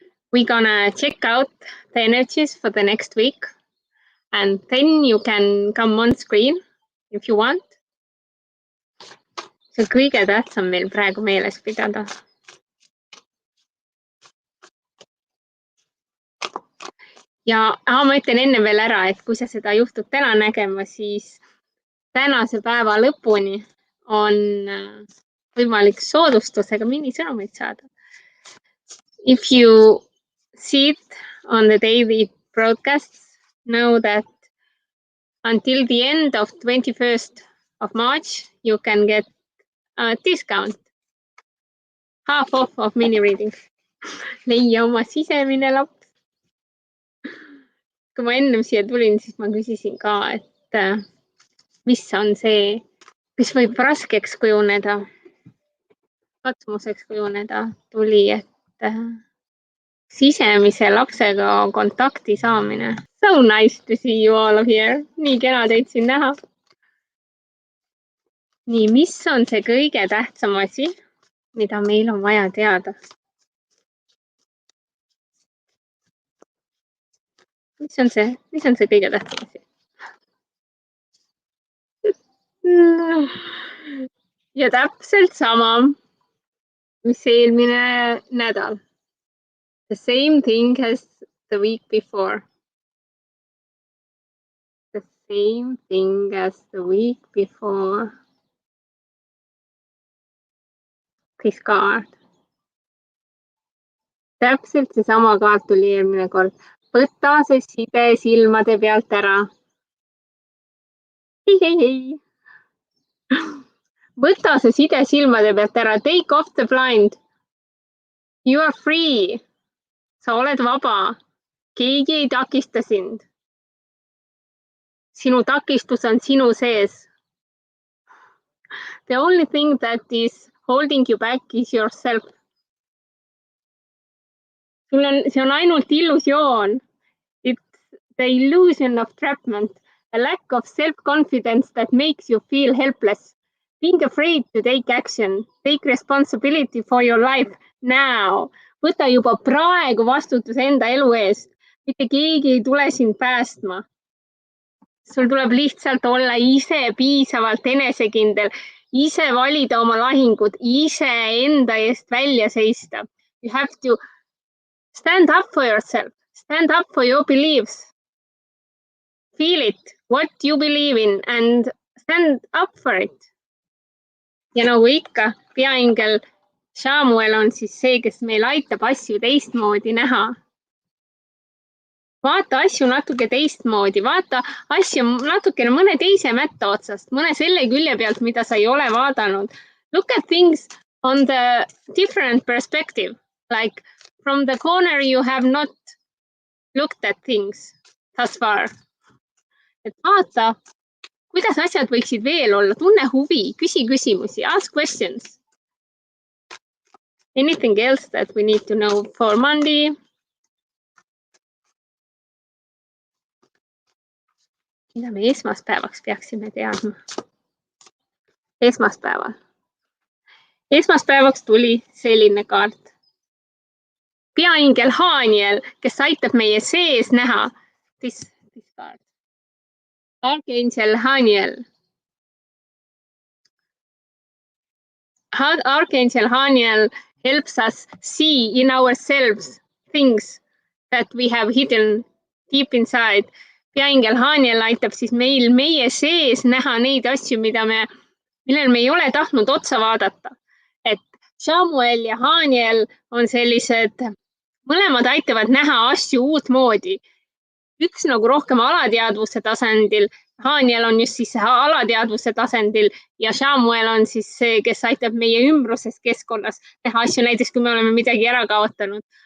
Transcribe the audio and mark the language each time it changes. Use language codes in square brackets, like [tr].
[en] We're gonna check out the energies for the next week. And then you can come on screen if you want. [et] See on kõige tähtsam meil praegu meeles pidada. Ja ma ütlen enne veel ära, et kui sa seda juhtud täna nägema, siis tänase päeva lõpuni on võimalik soodustusega minisõnumeid saada. [en] If you see it on the daily broadcasts, know that until the end of 21st of March, you can get a discount. Half off of mini readings. [et] Leia oma sisemine laps. Kui ma ennem siia tulin, siis ma küsisin ka, et mis on see, mis võib raskeks kujuneda, katsumuseks kujuneda, tuli, et sisemise lapsega kontakti saamine. [en] So nice to see you all here. [et] Nii kena teid siin näha. Nii, mis on see kõige tähtsam asi, mida meil on vaja teada? Mis on see kõige tähtsam asi? Ja täpselt sama, mis eelmine nädal. [en] The same thing as the week before. The same thing as the week before. This card. [et] Täpselt see sama kaart tuli eelmine kord. Võta see side silmade pealt ära. Hei. Võta see side silmade pealt ära. [en] Take off the blind. You are free. [et] Sa oled vaba. Keegi ei takista sind. Sinu takistus on sinu sees. [en] The only thing that is holding you back is yourself. [et] See on ainult illusioon. [en] It's the illusion of trapment, a lack of self-confidence that makes you feel helpless. Being afraid to take action, take responsibility for your life now. [et] Võta juba praegu vastutus enda elu eest. Mitte keegi ei tule sind päästma. Sul tuleb lihtsalt olla ise piisavalt enesekindel, ise valida oma lahingud, ise enda eest välja seista. [en] You have to stand up for yourself, stand up for your beliefs. Feel it, what you believe in and stand up for it. [et] Ja nagu ikka, peaingel Samuel on siis see, kes meil aitab asju teistmoodi näha. Vaata asju natuke teistmoodi, vaata asju natukene mõne teise mätta otsast, mõne selle külje pealt, mida sa ei ole vaadanud. [en] Look at things on the different perspective, like from the corner you have not looked at things thus far. [et] Et vaata, kuidas asjad võiksid veel olla, tunne huvi, küsi küsimusi, [en] ask questions. Anything else that we need to know for Monday? [et] Mida me esmaspäevaks peaksime teadma? Esmaspäevaks tuli selline kaart. Peaingel Haniel, kes aitab meie sees näha. [en] This card. Archangel Haniel. Archangel Haniel helps us see in ourselves things that we have hidden deep inside. [et] Peaingel Haniel aitab siis meil meie sees näha neid asju, millel me ei ole tahtnud otsa vaadata. Et Samuel ja Haniel on sellised, mõlemad aitavad näha asju uut moodi. Üks nagu rohkem alateadvuse tasandil, Haniel on just siis alateadvuse tasandil ja Samuel on siis see, kes aitab meie ümbruses keskkonnas teha asju, näiteks kui me oleme midagi ära kaotanud.